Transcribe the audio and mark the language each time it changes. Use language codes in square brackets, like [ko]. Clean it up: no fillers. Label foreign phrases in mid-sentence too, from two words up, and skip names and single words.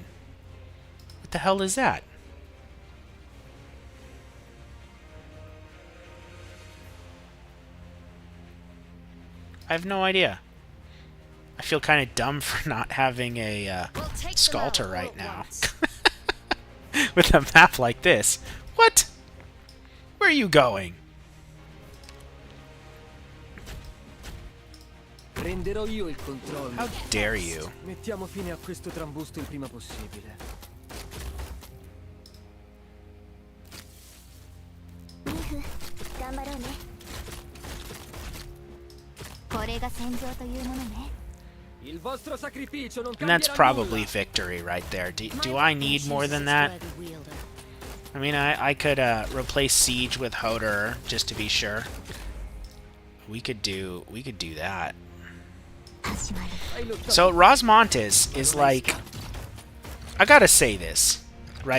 [en] What the hell is that? I have no idea. I feel kind of dumb for not having a Sculptor right now. With a map like this. What? Where are you going? [it] Prenderò io il controllo. [en] How dare you? [it] Mettiamo fine a questo trambusto il prima possibile. [ja] ミフ、頑張ろうね。これが戦場というものね。 [it] Il vostro sacrificio non [en] And that's [it] cambierà [en] probably [it] nulla. [en] victory right there. Do I need more than that? I mean, I could replace Siege with Hoder just to be sure. We could do that. So Rosmontes is like, I gotta say this, right?